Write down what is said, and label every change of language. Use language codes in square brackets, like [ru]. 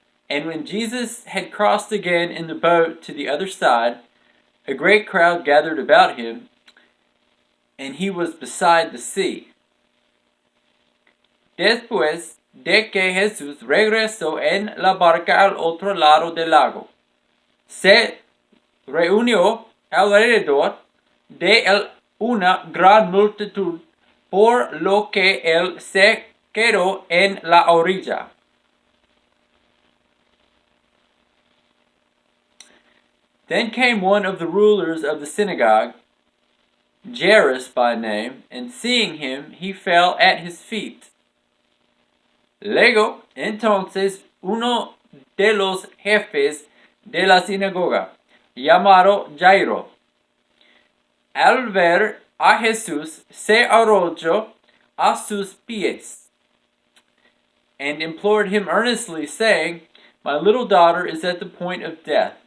[en] And when Jesus had crossed again in the boat to the other side, a great crowd gathered about him, and he was beside the sea. [es] Después de que Jesús regresó en la barca al otro lado del lago, se reunió alrededor de él una gran multitud, por lo que él se quedó en la orilla. [en] Then came one of the rulers of the synagogue, Jairus by name, and seeing him, he fell at his feet. [es] Luego, entonces, uno de los jefes de la sinagoga, llamado Jairo, al ver a Jesús, se arrodilló a sus pies [en] and implored him earnestly, saying, "My little daughter is at the point of death.